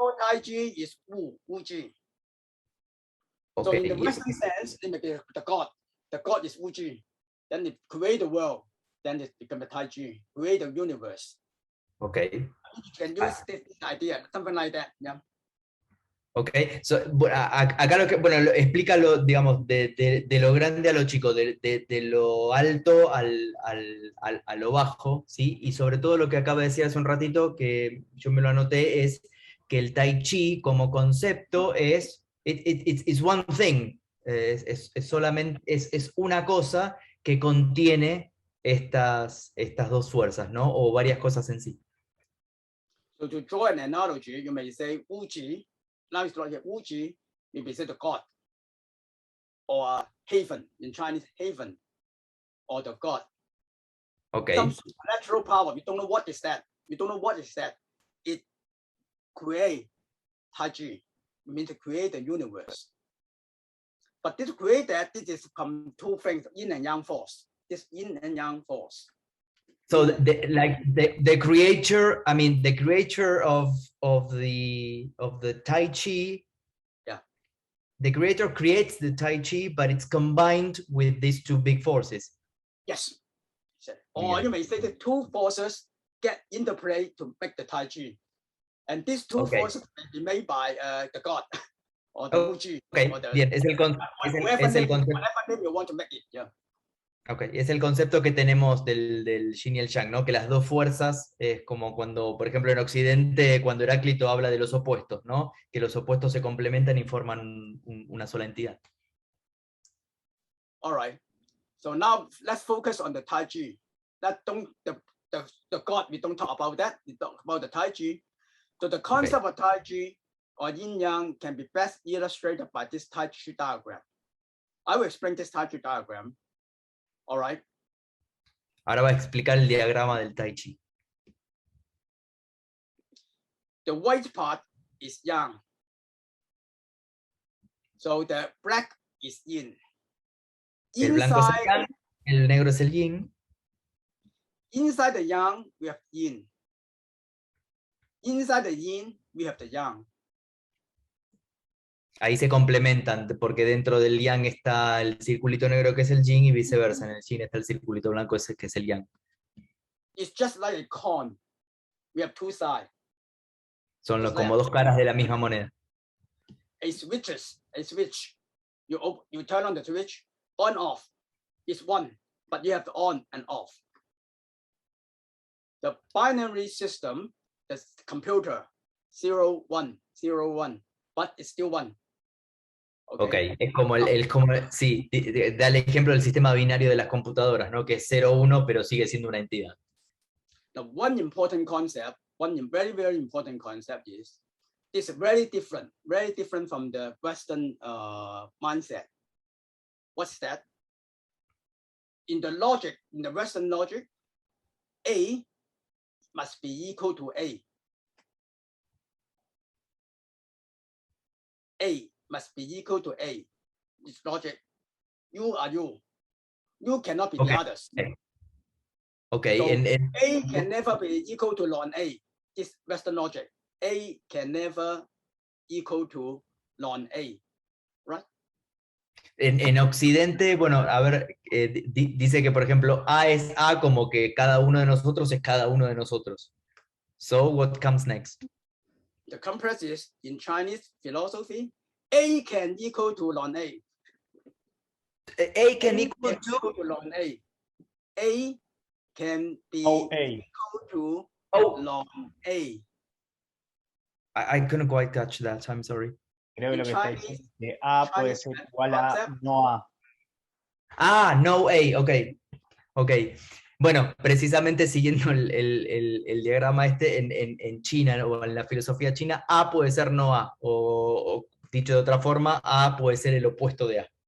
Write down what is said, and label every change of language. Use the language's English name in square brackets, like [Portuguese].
[English] Tai G is Wu, Wu Ji. So Okay, in the Western sense, it may be the God. The God is Wu Ji. Then it create the world. Then it becomes the Tai Chi. Create the universe. Okay. You can use this idea, something like that. Yeah. Ok, so, [Spanish] bueno, acá lo que, bueno, explícalo, digamos, de lo grande a lo chico, de lo alto a lo bajo, ¿sí? Y sobre todo lo que acaba de decir hace un ratito, que yo me lo anoté, es que el Tai Chi como concepto es, [English] it's one thing, [Spanish] es solamente, es una cosa que contiene estas dos fuerzas, ¿no? O varias cosas en sí. [English] So to draw an analogy, you may say Wu Ji. Now it's like Wu Ji, maybe say the God, or haven in Chinese, haven, or the God. Okay. Some supernatural power. We don't know what is that. We don't know what is that. It create Tai Chi. It means to create the universe. But this create that, this is from two things: yin and yang force. This yin and yang force. So the creator, I mean, the creator of the Tai Chi, yeah, the creator creates the Tai Chi, but it's combined with these two big forces. Yes. Or you may say the two forces get interplayed to make the Tai Chi, and these two forces may be made by the God or the Wu Ji. [Spanish] Okay. Bien, es el concepto. [English] Whatever name you want to make it. Yeah. Okay. [Spanish] Es el concepto que tenemos del Yin y el Yang, ¿no? Que las dos fuerzas es como cuando, por ejemplo, en Occidente, cuando Heráclito habla de los opuestos, ¿no? Que los opuestos se complementan y forman una sola entidad. [English] All right. So now let's focus on the Tai Chi. The God, we don't talk about that. We talk about the Tai Chi. So the concept of Tai Chi or Yin Yang can be best illustrated by this Tai Chi diagram. I will explain this Tai Chi diagram. All right. [Spanish] Ahora va a explicar el diagrama del Tai Chi. [English] The white part is Yang. So the black is Yin. [Spanish] El blanco es el Yang, el negro es el Yin. [English] Inside the Yang, we have Yin. Inside the Yin, we have the Yang. [Spanish] Ahí se complementan, porque dentro del Yang está el circulito negro que es el Yin y viceversa. En el Yin está el circulito blanco ese que es el Yang. [English] It's just like a coin. We have two sides. [Spanish] Son como dos caras de la misma moneda. [English] A switch. You turn on the switch, on off. It's one, but you have to on and off. The binary system, the computer, 0, 1, 0, 1, but it's still one. Okay. [Spanish] Es como sí, da el ejemplo del sistema binario de las computadoras, ¿no? Que es 0-1, pero sigue siendo una entidad. [English] The one important concept, very, very important concept is, it's very different from the Western mindset. What's that? In the Western logic, A must be equal to A. A must be equal to A. It's logic. You are you. You cannot be the others. Okay. So A can never be equal to non-A. It's Western logic. A can never equal to non-A. Right? [Spanish] En Occidente, bueno, a ver, dice que, por ejemplo, A es A como que cada uno de nosotros es cada uno de nosotros. [English] So, what comes next? The complex is, in Chinese philosophy, A can equal to non-A. A can equal to non-A. A can be equal to non-A. I couldn't quite catch that, I'm sorry. [Spanish] Creo que lo que está diciendo es que A puede ser igual a no A. Ah, no A, ok. Bueno, precisamente siguiendo el diagrama este, en China o en la filosofía china, A puede ser no A, o dicho de otra forma, A puede ser el opuesto de A.